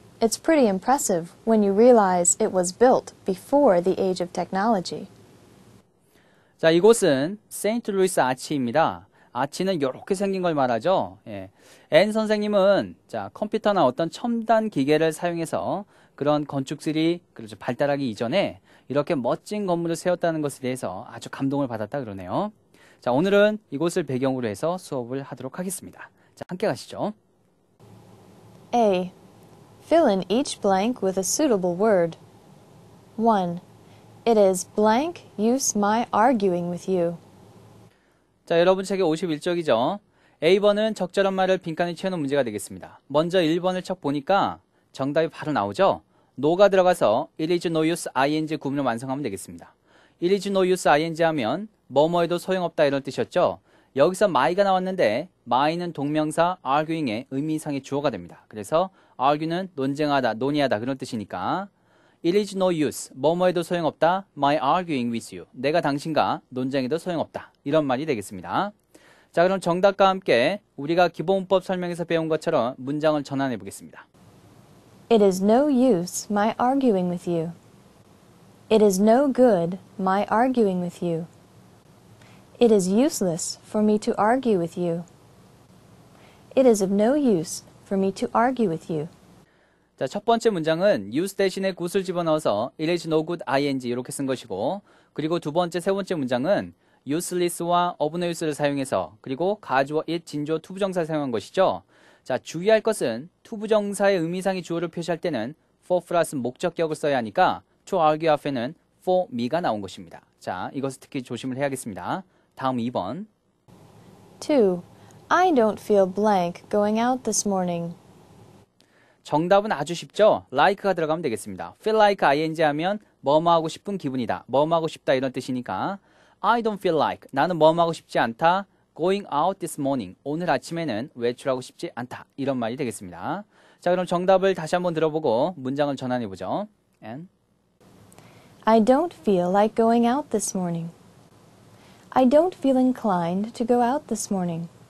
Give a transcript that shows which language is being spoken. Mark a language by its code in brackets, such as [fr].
[en] It's pretty impressive when you realize it was built before the age of technology. [ko] 자, 이곳은 세인트루이스 아치입니다. 아치는 이렇게 생긴 걸 말하죠. 예. 앤 선생님은 자, 컴퓨터나 어떤 첨단 기계를 사용해서 그런 건축들이 그렇죠, 발달하기 이전에 이렇게 멋진 건물을 세웠다는 것에 대해서 아주 감동을 받았다 그러네요. 자, 오늘은 이곳을 배경으로 해서 수업을 하도록 하겠습니다. 자, 함께 가시죠. [en] A. Fill in each blank with a suitable word. 1. It is blank use my arguing with you. [ko] 자, 여러분 책의 51쪽이죠. A번은 적절한 말을 빈칸에 채우는 문제가 되겠습니다. 먼저 1번을 척 보니까 정답이 바로 나오죠. no가 들어가서 [en] it is no use ing [ko] 구문을 완성하면 되겠습니다. [en] it is no use ing [ko] 하면 뭐뭐해도 소용없다 이런 뜻이었죠. 여기서 my가 나왔는데 my는 동명사 arguing의 의미상의 주어가 됩니다. 그래서 argue는 논쟁하다, 논의하다 그런 뜻이니까 [en] it is no use, [ko] 뭐뭐해도 소용없다, [en] my arguing with you. [ko] 내가 당신과 논쟁해도 소용없다. 이런 말이 되겠습니다. 자, 그럼 정답과 함께 우리가 기본문법 설명에서 배운 것처럼 문장을 전환해 보겠습니다. [en] It is no use my arguing with you. It is no good my arguing with you. It is useless for me to argue with you. It is of no use for me to argue with you. [ko] 자, 첫 번째 문장은 use 대신에 got을 집어넣어서 [en] it is no good ing [ko] 이렇게 쓴 것이고, 그리고 두 번째, 세 번째 문장은 useless와 of no use를 사용해서 그리고 가주어 it, 진주어 투부정사를 사용한 것이죠. 자, 주의할 것은 투부정사의 의미상의 주어를 표시할 때는 for 플러스 목적격을 써야 하니까 [en] to argue [ko] 앞에는 [en] for me [ko] 가 나온 것입니다. 자, 이것을 특히 조심을 해야겠습니다. 다음 2번. [en] 2. I don't feel blank going out this morning. [ko] 정답은 아주 쉽죠? like가 들어가면 되겠습니다. [en] feel like ing [ko] 하면 뭐뭐 하고 싶은 기분이다, 뭐뭐 하고 싶다 이런 뜻이니까 [en] I don't feel like, [ko] 나는 뭐뭐 하고 싶지 않다, [en] going out this morning, [ko] 오늘 아침에는 외출하고 싶지 않다 이런 말이 되겠습니다. 자, 그럼 정답을 다시 한번 들어보고 문장을 전환해 보죠. [en] And I don't feel like going out this morning. I don't feel inclined to go out this morning.